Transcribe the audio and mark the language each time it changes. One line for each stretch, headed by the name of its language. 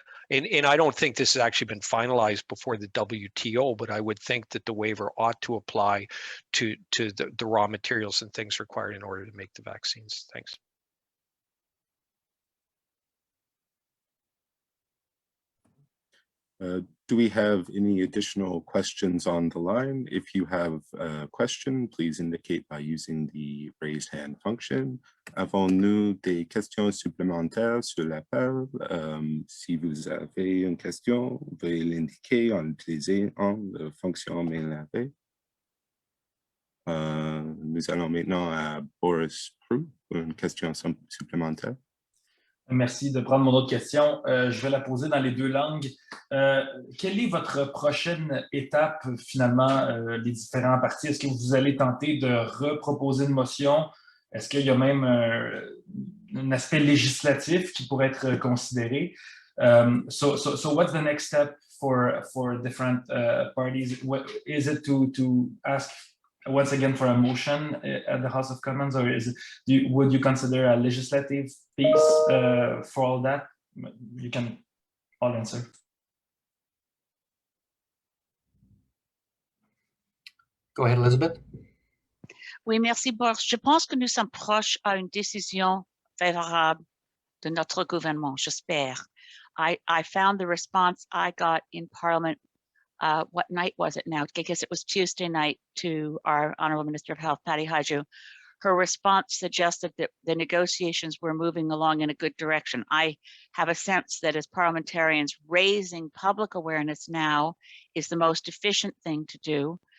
English: And I don't think this has actually been finalized before the WTO, but I would think that the waiver ought to apply to the raw materials and things required in order to make the vaccines. Thanks. Do we have any additional questions on the line? If you have a question, please indicate by using the raised hand function.
French: Avons-nous des questions supplémentaires sur l'appel? Si vous avez une question, veuillez l'indiquer en utilisant la fonction main levée. Nous allons maintenant à Boris Prou pour une question supplémentaire. Merci de prendre mon autre question. Je vais la poser dans les deux langues. Quelle est votre prochaine étape, finalement, des différents partis? Est-ce que vous allez tenter de reproposer une motion? Est-ce qu'il y a même un aspect législatif qui pourrait être considéré?
English: So what's the next step for different parties? Is it to ask once again for a motion at the House of Commons, or would you consider a legislative piece for all that? You can all answer. Go ahead, Elizabeth.
French: Oui, merci, Boris. Je pense que nous sommes proches à une décision favorable de notre gouvernement, j'espère.
English: I found the response I got in Parliament. What night was it now? I guess it was Tuesday night, to our Honorable Minister of Health, Patty Hajdu. Her response suggested that the negotiations were moving along in a good direction. I have a sense that as parliamentarians, raising public awareness now is the most efficient thing to do.